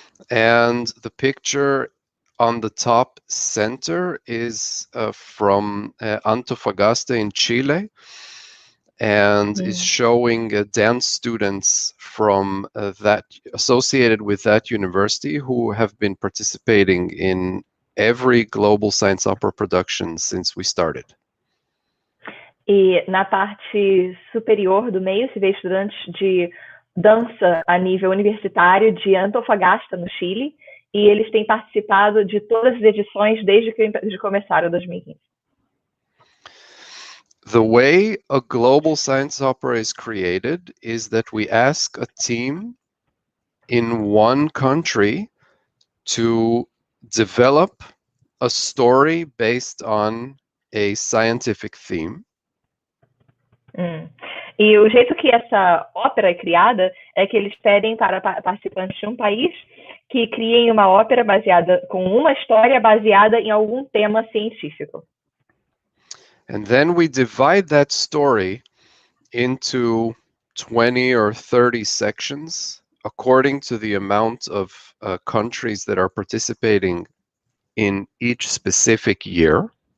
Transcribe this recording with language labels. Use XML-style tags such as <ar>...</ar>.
<en>And the picture on the top center is from Antofagasta in Chile, and is showing dance students from that associated with that university who have been participating in every Global Science Opera production since we started.</en> <pt>E na parte superior do meio se vê estudantes de dança a nível universitário de Antofagasta, no Chile, e eles têm participado de todas as edições desde que começaram em 2015.</pt> <en>The way a Global Science Opera is created is that we ask a team in one country to develop a story based on a scientific theme.</en> <pt>E o jeito que essa ópera é criada é que eles pedem para participantes de um país que criem uma ópera com uma história baseada em algum tema científico.</pt> <en>And then we divide that story into 20 or 30 sections according to the amount of countries that are participating in each specific year.</en>